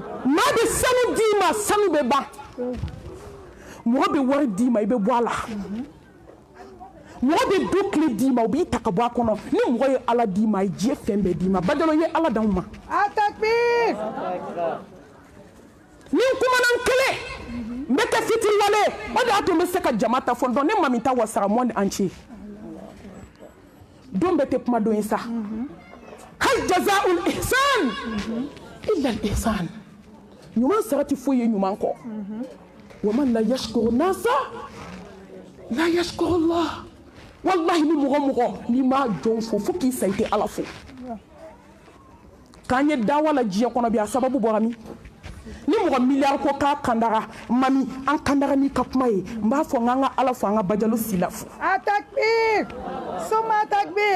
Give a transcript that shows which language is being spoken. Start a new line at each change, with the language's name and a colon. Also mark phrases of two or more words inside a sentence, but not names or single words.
Bambara: n'a bɛ sanu d'i ma sanu bɛ ban mɔgɔ bɛ wari d'i ma i bɛ bɔ a la mɔgɔ bɛ du tile d'i ma u b'i ta ka bɔ a kɔnɔ ni mɔgɔ ye ala d'i ma a ye diɲɛ fɛn bɛɛ d'i ma Bajalo ye ala d'anw ma takbir ni n kumana n kelen n bɛ kɛ fitiriwale o de y'a to n bɛ se ka jama ta fɔ dɔn ne mami ta wasara
French: monde entier
Bambara: don bɛɛ tɛ kuma don ye sa
Arabic: هل جزاء الإحسان إلا الإحسان
Bambara: ɲuman sara tɛ foyi ye ɲuman kɔ
Arabic: ومن لا يشكر الناس لا يشكر الله
Bambara: wallahi ni mɔgɔ n'i ma jɔn fo fo k'i sa i tɛ ala fo k'an ye dawa la diɲɛ kɔnɔ bi a sababu bɔra min ni mɔgɔ miliyari ko k'a kandara mami an kandara n'i ka kuma ye n b'a fɔ n ka ala fo an ka Bajalo Sila fo takbir Soma takbir